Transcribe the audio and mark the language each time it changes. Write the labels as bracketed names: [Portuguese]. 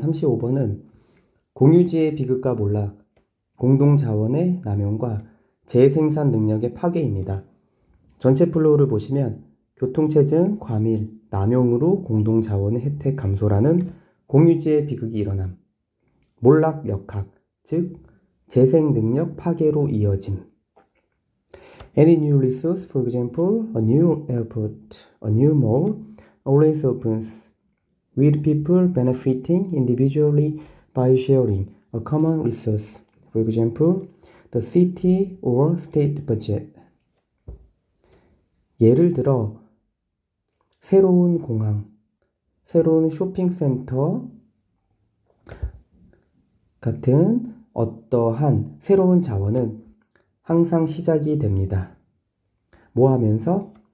[Korean] 35번은 공유지의 비극과 몰락, 공동자원의 남용과 재생산 능력의 파괴입니다. 전체 플로우를 보시면 교통체증, 과밀, 남용으로 공동자원의 혜택 감소라는 공유지의 비극이 일어남, 몰락 역학, 즉 재생 능력 파괴로 이어짐. [English] Any new resource, for example, a new airport, a new mall, always opens, with people benefiting individually by sharing a common resource, for example, the city or state budget. [Korean] 예를 들어 새로운 공항, 새로운 쇼핑센터 같은 어떠한 새로운 자원은 항상 시작이 됩니다. 뭐 하면서?